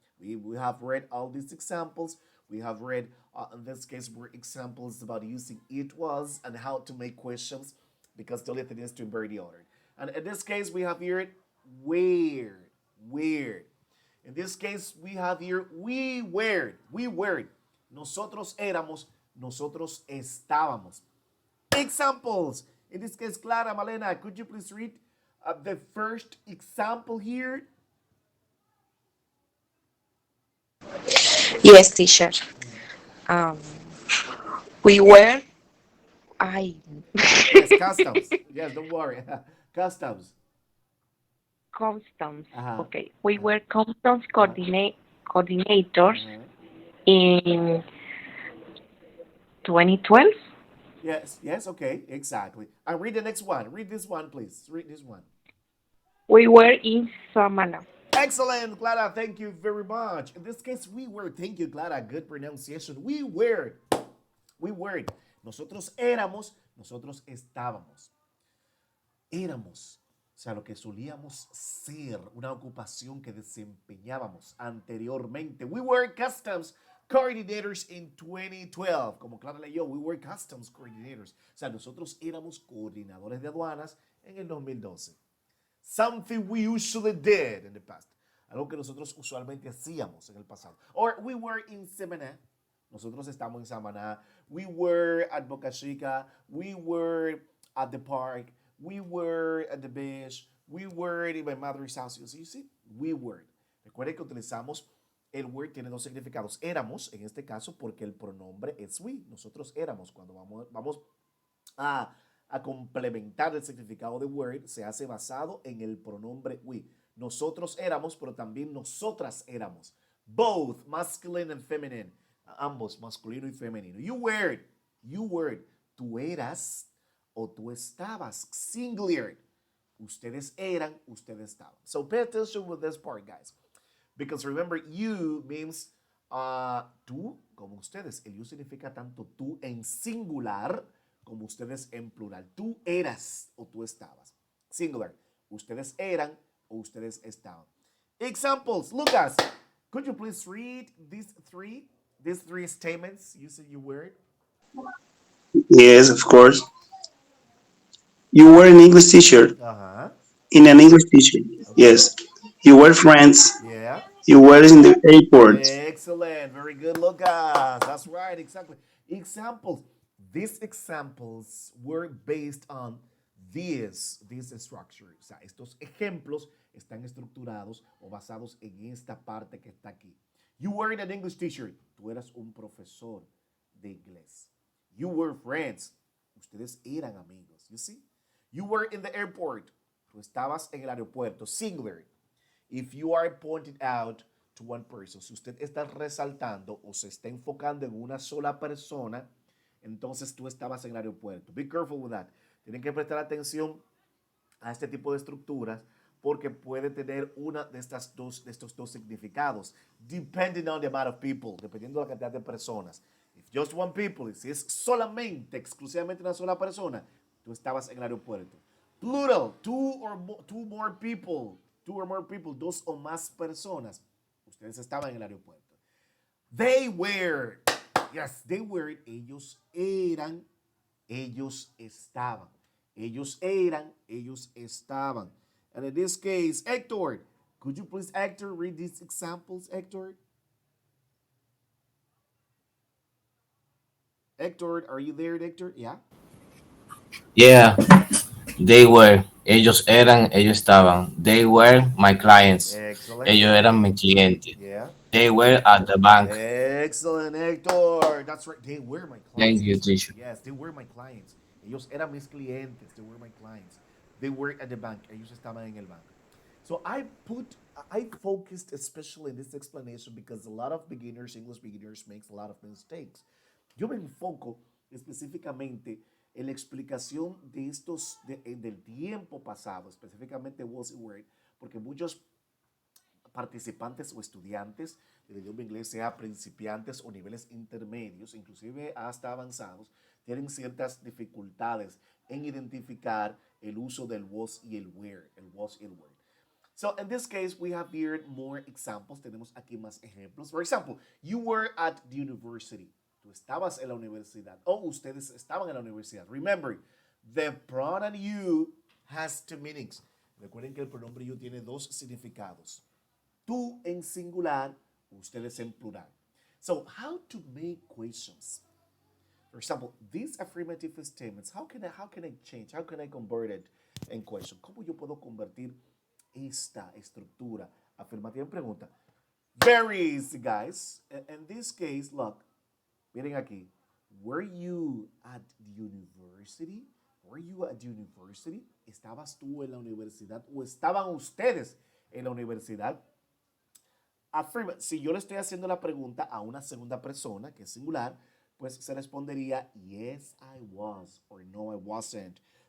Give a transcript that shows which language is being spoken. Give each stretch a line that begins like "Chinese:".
English: We have read all these examples. We have read, in this case, were examples about using it was and how to make questions because the only thing is to invert the order. And in this case, we have here where, where. In this case, we have here we were.
Spanish: Nosotros éramos, nosotros estábamos.
English: Examples. In this case, Clara, Malena, could you please read the first example here? Yes, teacher. Um, we were, I, Yes, customs. Yes, don't worry. Customs. customs. Uh-huh. Okay, we Uh-huh. were customs coordinators Uh-huh. in 2012. Yes, yes, okay, exactly. And read the next one. Read this one, please. Read this one. We were in Samana. Excellent, Clara. Thank you very much. In this case, we were. Thank you, Clara. Good pronunciation. We were. We were.
Spanish: Nosotros éramos, nosotros estábamos. Éramos. O sea, lo que solíamos ser, una ocupación que desempeñábamos anteriormente.
English: We were customs coordinators in 2012.
Spanish: Como Clara leyó,
English: we were customs coordinators.
Spanish: O sea, nosotros éramos coordinadores de aduanas en el 2012.
English: Something we usually did in the past.
Spanish: Algo que nosotros usualmente hacíamos en el pasado.
English: Or we were in Samaná.
Spanish: Nosotros estamos en Samaná.
English: We were at Boca Chica. We were at the park. We were at the beach. We were in my mother's house. You see, we were.
Spanish: Recuerden que utilizamos el were, tiene dos significados. Éramos, en este caso, porque el pronombre es we. Nosotros éramos cuando vamos a complementar el significado de were se hace basado en el pronombre we. Nosotros éramos, pero también nosotras éramos.
English: Both masculine and feminine.
Spanish: Ambos, masculino y femenino.
English: You were.
Spanish: Tú eras o tú estabas. Singular. Ustedes eran, ustedes estaban.
English: So pay attention with this part, guys. Because remember, you means
Spanish: tú como ustedes. El you significa tanto tú en singular como ustedes en plural. Tú eras o tú estabas. Singular. Ustedes eran o ustedes estaban.
English: Examples. Lucas, could you please read these three statements using your word? Yes, of course. You were an English teacher. Uh-huh. In an English teacher. Yes. You were friends. Yeah. You were in the airport. Excellent. Very good, Lucas. That's right. Exactly. Examples. These examples were based on this structure.
Spanish: O sea, estos ejemplos están estructurados o basados en esta parte que está aquí.
English: You were an English teacher.
Spanish: Tú eras un profesor de inglés.
English: You were friends.
Spanish: Ustedes eran amigos.
English: You see? You were in the airport.
Spanish: Tú estabas en el aeropuerto. Singular.
English: If you are pointed out to one person,
Spanish: si usted está resaltando o se está enfocando en una sola persona, entonces tú estabas en el aeropuerto.
English: Be careful with that.
Spanish: Tienen que prestar atención a este tipo de estructuras porque puede tener una de estos dos significados,
English: depending on the amount of people,
Spanish: dependiendo de la cantidad de personas.
English: If just one people,
Spanish: si es solamente, exclusivamente una sola persona, tú estabas en el aeropuerto.
English: Plural, two or more people,
Spanish: dos o más personas, ustedes estaban en el aeropuerto.
English: They were, yes, they were,
Spanish: ellos eran, ellos estaban. Ellos eran, ellos estaban.
English: And in this case, Hector, could you please, Hector, read these examples, Hector? Hector, are you there, Hector? Yeah. Yeah, they were.
Spanish: Ellos eran, ellos estaban.
English: They were my clients. Excellent.
Spanish: Ellos eran mis clientes.
English: Yeah. They were at the bank. Excellent, Hector. That's right. They were my clients. Thank you, teacher. Yes, they were my clients.
Spanish: Ellos eran mis clientes.
English: They were my clients. They were at the bank.
Spanish: Ellos estaban en el banco.
English: So I focused especially in this explanation because a lot of beginners, English beginners, makes a lot of mistakes.
Spanish: Yo me enfoco específicamente en la explicación de del tiempo pasado, específicamente was y were, porque muchos participantes o estudiantes del idioma inglés, sea principiantes o niveles intermedios, inclusive hasta avanzados, tienen ciertas dificultades en identificar el uso del was y el were, el was y el were.
English: So in this case, we have here more examples.
Spanish: Tenemos aquí más ejemplos.
English: For example, you were at the university.
Spanish: Tú estabas en la universidad. O ustedes estaban en la universidad.
English: Remember, the pronoun you has two meanings.
Spanish: Recuerden que el pronombre you tiene dos significados. Tú en singular, ustedes en plural.
English: So, how to make questions? For example, these affirmative statements, how can I change? How can I convert it in question?
Spanish: ¿Cómo yo puedo convertir esta estructura afirmativa en pregunta?
English: Very easy, guys. In this case, look,
Spanish: miren aquí.
English: Were you at the university? Were you at the university?
Spanish: ¿Estabas tú en la universidad o estaban ustedes en la universidad? Afirma. Si yo le estoy haciendo la pregunta a una segunda persona, que es singular, pues se respondería,
English: yes, I was, or no, I wasn't.